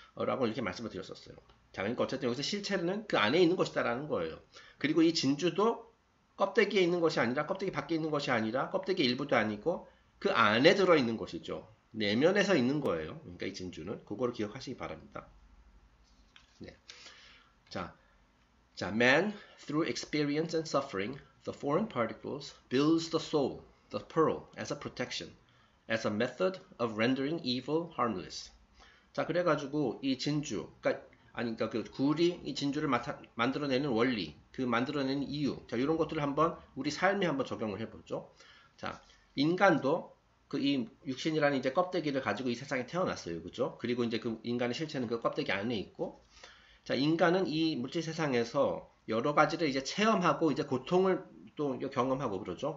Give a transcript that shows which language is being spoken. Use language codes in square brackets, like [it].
[ko] 라고 이렇게 말씀을 드렸었어요. 자, 그러니까 어쨌든 여기서 실체는 그 안에 있는 것이다라는 거예요. 그리고 이 진주도 껍데기에 있는 것이 아니라 껍데기 밖에 있는 것이 아니라 껍데기 일부도 아니고 그 안에 들어있는 것이죠. 내면에서 있는 거예요. 그러니까 이 진주는 그거를 기억하시기 바랍니다. 네. [en] 자, man through experience and suffering, the foreign particles builds the soul, the pearl, as a protection, as a method of rendering evil harmless. [ko] 자, 그래가지고 이 진주, 그러니까 그 굴이 이 진주를 만들어내는 원리, 그 만들어내는 이유, 자, 이런 것들을 한번 우리 삶에 한번 적용을 해보죠. 자, 인간도 그 이 육신이라는 이제 껍데기를 가지고 이 세상에 태어났어요, 그죠? 그리고 이제 그 인간의 실체는 그 껍데기 안에 있고, 자, 인간은 이 물질 세상에서 여러 가지를 이제 체험하고 이제 고통을 또 경험하고 그러죠.